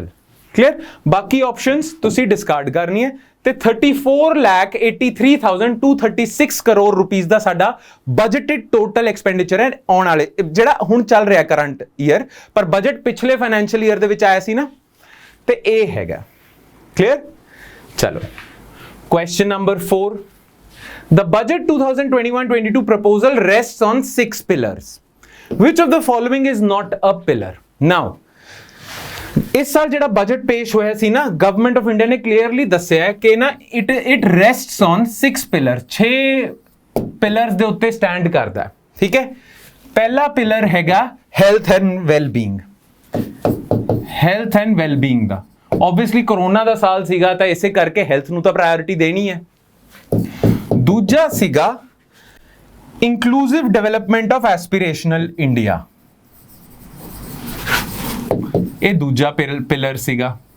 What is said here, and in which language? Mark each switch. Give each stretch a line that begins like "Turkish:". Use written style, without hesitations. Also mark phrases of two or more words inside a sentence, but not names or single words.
Punjabi: ਕਲੀਅਰ, ਬਾਕੀ ਆਪਸ਼ਨਸ ਤੁਸੀਂ ਡਿਸਕਾਰਡ ਕਰਨੀ ਹੈ, ਤੇ 34,83,236 ਕਰੋੜ ਰੁਪੀਸ ਦਾ ਸਾਡਾ
English: budgeted total expenditure
Punjabi: ਹੈ ਆਉਣ ਵਾਲੇ, ਜਿਹੜਾ ਹੁਣ ਚੱਲ ਰਿਹਾ
English: current year,
Punjabi: ਪਰ ਬਜਟ ਪਿਛਲੇ
English: financial year
Punjabi: ਦੇ ਵਿੱਚ ਆਇਆ ਸੀ ਨਾ, ਤੇ ਇਹ ਹੈਗਾ। ਕਲੀਅਰ, ਚਲੋ
English: question number
Punjabi: 4,
English: the budget 2021-22 proposal rests on 6 pillars. Which of the following is not a pillar? Now,
Punjabi: ਇਸ ਸਾਲ ਜਿਹੜਾ ਬਜਟ ਪੇਸ਼ ਹੋਇਆ ਸੀ ਨਾ, ਗਵਰਨਮੈਂਟ ਆਫ ਇੰਡੀਆ ਨੇ ਕਲੀਅਰਲੀ ਦੱਸਿਆ ਹੈ ਕਿ ਨਾ
English: it rests on 6 pillars,
Punjabi: 6 ਪਿਲਰਸ ਦੇ ਉੱਤੇ ਸਟੈਂਡ ਕਰਦਾ ਹੈ। ਠੀਕ ਹੈ, ਪਹਿਲਾ ਪਿਲਰ ਹੈਗਾ
English: health and wellbeing. health and wellbeing
Punjabi: ਦਾ ਆਬਵੀਅਸਲੀ ਕਰੋਨਾ ਦਾ ਸਾਲ ਸੀਗਾ, ਤਾਂ ਇਸੇ ਕਰਕੇ ਹੈਲਥ ਨੂੰ ਤਾਂ ਪ੍ਰਾਇੋਰਟੀ ਦੇਣੀ ਹੈ। ਦੂਜਾ ਸੀਗਾ
English: inclusive development of aspirational India,
Punjabi: ਇਹ ਦੂਜਾ ਪਿਲਰ ਸੀਗਾ।